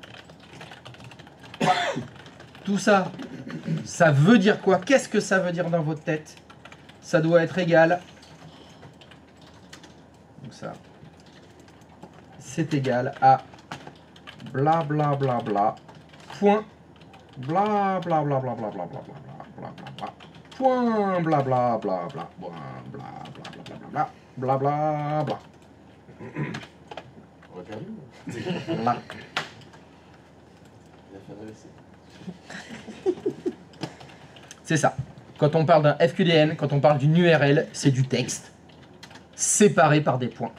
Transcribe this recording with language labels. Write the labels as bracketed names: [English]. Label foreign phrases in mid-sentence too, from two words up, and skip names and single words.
[French] Tout ça, ça veut dire quoi? Qu'est-ce que ça veut dire dans votre tête? Ça doit être égal. Donc ça, c'est égal à bla bla bla bla point bla bla bla bla bla bla bla bla bla bla point bla bla bla bla bla bla bla bla bla bla bla. On va perdu. Bla. Il a fait un AVC. C'est ça. Quand on parle d'un FQDN, quand on parle d'une URL, c'est du texte séparé par des points.